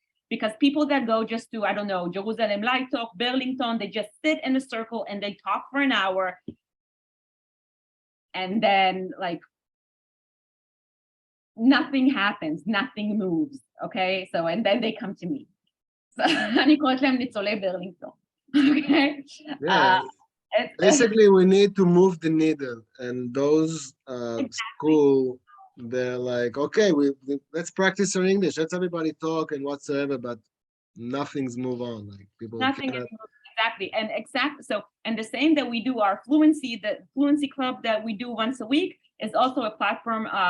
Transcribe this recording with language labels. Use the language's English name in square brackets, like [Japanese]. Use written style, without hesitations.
[English] Because people that go just to, I don't know, Jerusalem Light Talk, Burlington, they just sit in a circle and they talk for an hour. And then like, nothing happens, nothing moves, okay? So, and then they come to me. [Hebrew] So, אני קוראת להם ניצולי ברלינגטון, okay? [English] Yeah. Basically, we need to move the needle, and those school, they're like, okay, let's practice our English. Let's everybody talk and whatsoever, but nothing's move on. Like people Nothing cannot... exactly. So, and the same that we do our the fluency club that we do once a week is also a platform.